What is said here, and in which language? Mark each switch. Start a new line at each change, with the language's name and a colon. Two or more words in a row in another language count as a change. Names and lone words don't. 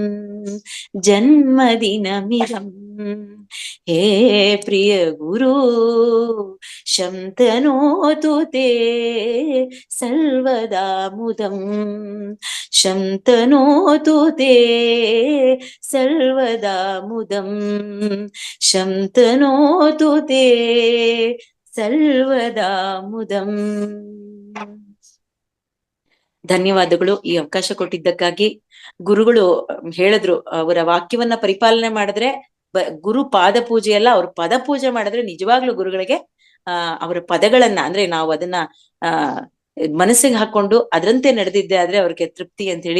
Sanskrit: जन्मदिनमिदं हे प्रिय गुरु शंतनोतु ते सर्वदा मुदं शंतनोतु ते सर्वदा मुदं शंतनोतु ते ಸರ್ವದಾ ಮುದಂ.
Kannada: ಧನ್ಯವಾದಗಳು ಈ ಅವಕಾಶ ಕೊಟ್ಟಿದ್ದಕ್ಕಾಗಿ. ಗುರುಗಳು ಹೇಳಿದ್ರು, ಅವರ ವಾಕ್ಯವನ್ನ ಪರಿಪಾಲನೆ ಮಾಡಿದ್ರೆ ಗುರು ಪಾದ ಪೂಜೆ ಅಲ್ಲ, ಅವ್ರ ಪದ ಪೂಜೆ ಮಾಡಿದ್ರೆ ನಿಜವಾಗ್ಲೂ ಗುರುಗಳಿಗೆ ಅವರ ಪದಗಳನ್ನ ಅಂದ್ರೆ ನಾವು ಅದನ್ನ ಮನಸ್ಸಿಗೆ ಹಾಕೊಂಡು ಅದರಂತೆ ನಡೆದಿದ್ದೆ ಆದ್ರೆ ಅವ್ರಿಗೆ ತೃಪ್ತಿ ಅಂತ ಹೇಳಿ.